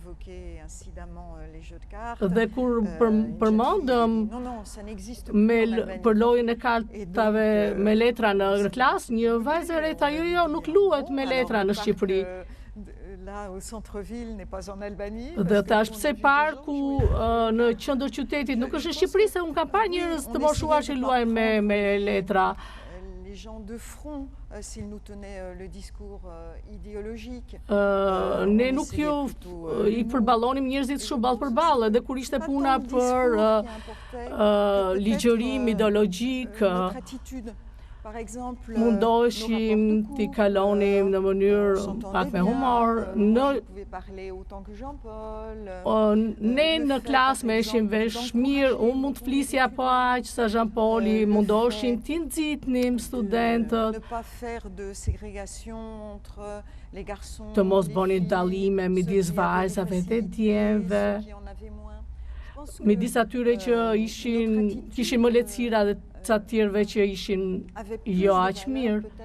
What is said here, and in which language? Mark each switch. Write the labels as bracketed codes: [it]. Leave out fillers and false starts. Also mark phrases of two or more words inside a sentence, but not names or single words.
[sq] Dhe kur përmendëm për lojën e kartave me letra në klasë, një vajzë e re tha jo, nuk luhet me letra në Shqipëri. Dhe thash pse parku në qendër qytetit nuk është në Shqipëri, se unë kam parë njerëz të moshuar që luajnë me letra. [fr] Les gens de front, s'ils nous tenaient le discours idéologique. [sq] Ne nuk i përballonim njerëzit shumë ballë për ballë, dhe kur ishte puna për ligjërim ideologjik, mundoheshim t'i kalonim në mënyrë pak me humor. Ne në klasë me ishim vesh mirë, unë mund të flisja po aq sa Jean-Pauli, mundoheshim t'i nxitnim studentët, të mos bënin dallime midis vajzave dhe djemve, midis atyre që kishin më lehtësira dhe ca tjerëve që ishin jo aq mirë.